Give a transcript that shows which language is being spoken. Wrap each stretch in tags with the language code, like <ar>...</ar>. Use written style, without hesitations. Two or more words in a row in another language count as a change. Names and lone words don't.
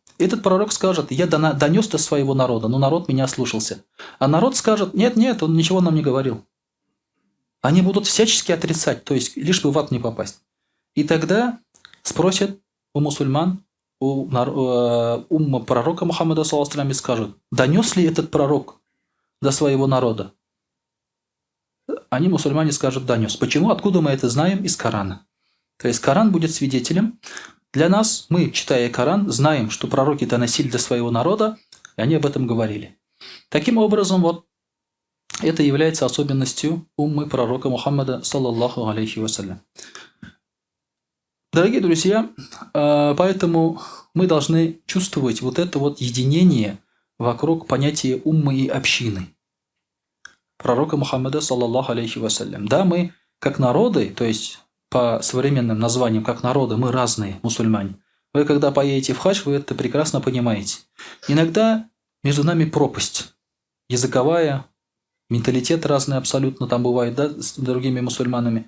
<ru>Этот пророк скажет: я донес до своего народа, но народ меня слушался. А народ скажет: нет, он ничего нам не говорил. Они будут всячески отрицать, то есть лишь бы в ад не попасть. И тогда спросят у мусульман, у умма пророка Мухаммада,</ru> <ar>صلى الله عليه وسلم,</ar> <ru>и скажут: донес ли этот пророк до своего народа? Они, мусульмане, скажут: донес. Почему? Откуда мы это знаем? Из Корана. То есть Коран будет свидетелем. Для нас, мы, читая Коран, знаем, что пророки доносили до своего народа, и они об этом говорили. Таким образом, вот это является особенностью уммы пророка Мухаммада,</ru> <ar>صلى الله عليه وسلم.</ar> <ru>Дорогие друзья, поэтому мы должны чувствовать вот это вот единение вокруг понятия уммы и общины пророка Мухаммада,</ru> <ar>صلى الله عليه وسلم.</ar> <ru>Да, мы как народы, то есть по современным названиям как народы, мы разные мусульмане. Вы когда поедете в хадж, вы это прекрасно понимаете. Иногда между нами пропасть языковая, менталитет разный абсолютно там бывает, да, с другими мусульманами.</ru>